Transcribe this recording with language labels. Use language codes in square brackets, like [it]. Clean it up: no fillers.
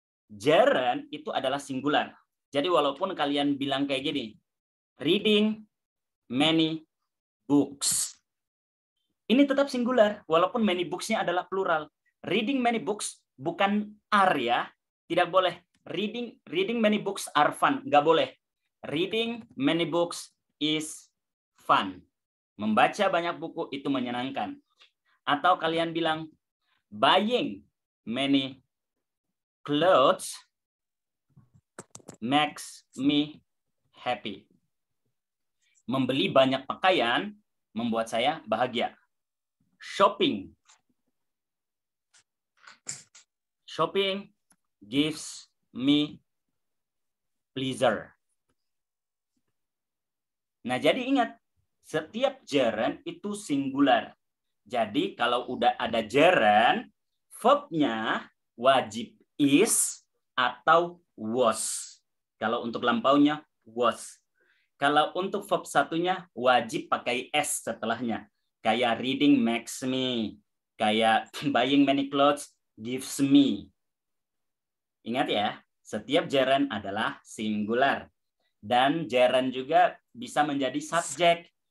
[id] Gerund itu adalah singular. Jadi walaupun kalian bilang kayak gini, [en] reading many books. [id] Ini tetap singular, walaupun many books-nya adalah plural. [en] Reading many books [id] bukan are ya, tidak boleh. [en] Reading many books are fun, [id] nggak boleh. [en] Reading many books is fun. [id] Membaca banyak buku itu menyenangkan. Atau kalian bilang, [en] buying many clothes makes me happy. [id] Membeli banyak pakaian membuat saya bahagia. Shopping. [en] Shopping gives me pleasure. [id] Nah, jadi ingat, setiap gerund itu singular. Jadi kalau udah ada gerund, verb-nya wajib is atau was. Kalau untuk lampaunya was. Kalau untuk verb satunya wajib pakai s setelahnya. Kayak [en] reading makes me. [id] Kayak [en] buying many clothes gives me. [id] Ingat ya, setiap gerund adalah singular. Dan gerund juga bisa menjadi subjek.